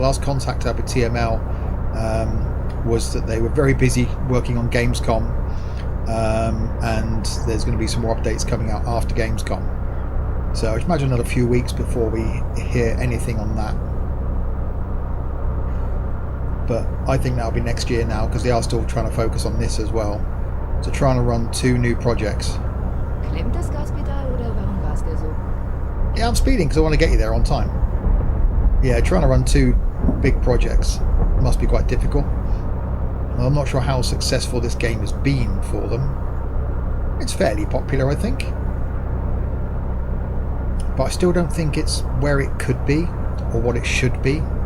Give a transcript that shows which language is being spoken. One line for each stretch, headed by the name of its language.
English: Last contact I had with TML was that they were very busy working on Gamescom, and there's going to be some more updates coming out after Gamescom. So I imagine another few weeks before we hear anything on that. But I think that'll be next year now, because they are still trying to focus on this as well. So trying to run 2 new projects.
German: Klemmt das Gaspedal oder warum war's der so?
English: Yeah, I'm speeding because I want to get you there on time. Yeah, trying to run 2 big projects must be quite difficult. Well, I'm not sure how successful this game has been for them. It's fairly popular, I think. But I still don't think it's where it could be or what it should be.